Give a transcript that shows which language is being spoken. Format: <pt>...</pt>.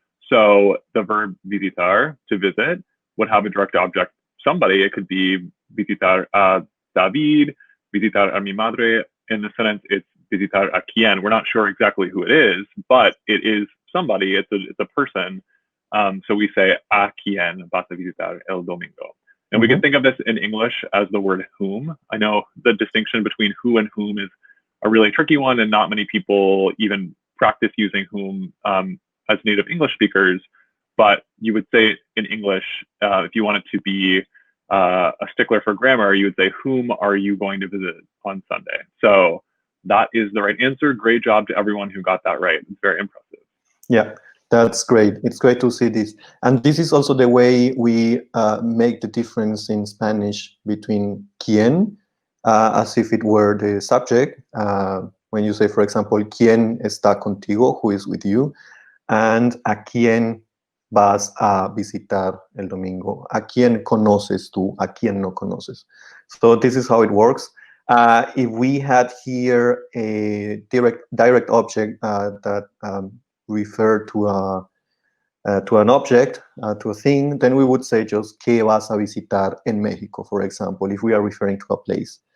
<en>So the verb visitar, to visit, would have a direct object, somebody. It could be</en> <es>visitar a David, visitar a mi madre.</es> <en>In the sentence, it's</en> <es>visitar a quién.</es> <en>We're not sure exactly who it is, but it is somebody. It's a person. So we say</en> <es>a quién vas a visitar el domingo.</es> <en>And we can think of this in English as the word whom. I know the distinction between who and whom is a really tricky one, and not many people even practice using whom as native English speakers. But you would say in English, if you wanted to be a stickler for grammar, you would say, whom are you going to visit on Sunday? So that is the right answer. Great job to everyone who got that right. It's very impressive. Yeah, that's great. It's great to see this. And this is also the way we make the difference in Spanish between quién, as if it were the subject. When you say, for example,</en> <es>¿quién está contigo?</es> <en>Who is with you?</en> <es>And ¿a quién vas a visitar el domingo? ¿A quién conoces tú? ¿A quién no conoces?</es> <en>So this is how it works. If we had here a direct object that refer to an object, to a thing, then we would say just</en> <es>¿qué vas a visitar en México,</es> <en>for example, if we are referring to a place.</en>